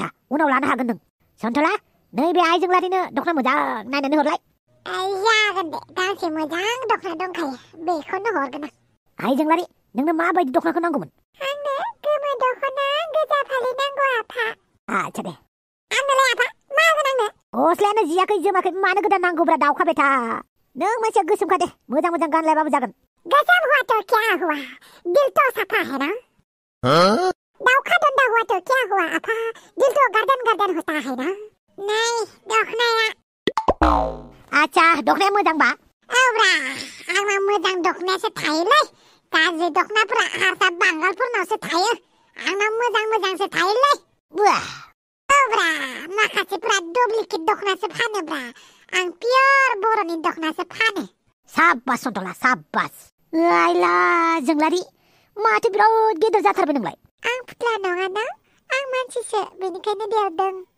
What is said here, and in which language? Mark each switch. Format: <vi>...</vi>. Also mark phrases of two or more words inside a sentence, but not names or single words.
<brx>उनाव लानो हागोन नों सन्थला नैबे आइजोंलारिनो दखना मोजां नायनानै हरलाय जागोन दे गांसे मोजां दखना दंखायो बेखौनो हरगोन आं आइजोंलारि नोंनो माबायदि दखनाखौ नांगौमोन आंनो गोमो दखना गोजा फालि नांगौ आफा आच्छा दे आंनोलाय आफा मा होगोन आंनो गस्लायानो जियाखै जोमाखै मानो गोदान नांगौब्रा दाउखा बेथा नों मानसिया गोसोमखा दे मोजां गानलायबाबो</brx> <hi>जागोन गोसोम हुआ तो क्या हुआ दिल तो साफा है ना दाउखा दन्दा हुआ तो क्या हुआ</hi> <brx>आफा</brx> <hi>दिल तो गर्दन होता है ना</hi> <brx>नै दखनाया आच्छा दखनाया मोजांबा औब्रा आंना मोजां दखनायासो थायोलै गाज्रि दखनाफोरा हारसा बांगालफोरनावसो थायो आंनाव मोजांसो थायोलै औब्रा माखासेफोरा डुप्लिकेट दखनासो फानोब्रा आं पियर बर'नि दखनासो फानो साब्बास सन्थला साब्बास आइला जोंलारि माथो बिराद गेदेर जाथारबाय नोंलाय आं फुथला नङाना आं मानसिसो बेनिखायनो देरदों</brx>